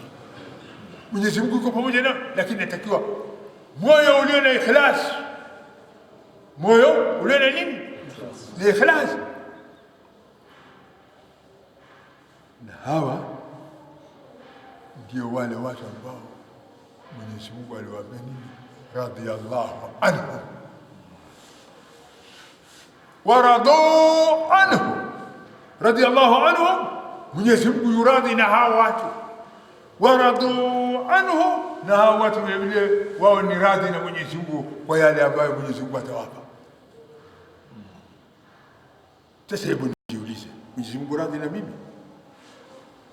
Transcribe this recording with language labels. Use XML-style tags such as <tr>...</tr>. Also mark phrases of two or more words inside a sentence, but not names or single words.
<sw>Mwenyezi Mungu yuko pamoja nao, lakini natakiwa moyo ulio na ikhlas, moyo ulio na nini? Na ikhlas. Na hawa ndio wale watu ambao Mwenyezi Mungu aliwaambia nini?</sw> <ar>رضي الله عنه ورضوا عنه. رضي الله عنه,</ar> <sw>Mwenyezi Mungu yuradhi na hawa watu,</sw> <ar>ورضوا عنه,</ar> <sw>na hawa watu vile wao ni radhi na Mwenyezi Mungu kwa yale ambayo Mwenyezi Mungu atawapa. Sasa hebu nijiulize, Mwenyezi Mungu radhi na mimi? Sijui.</sw>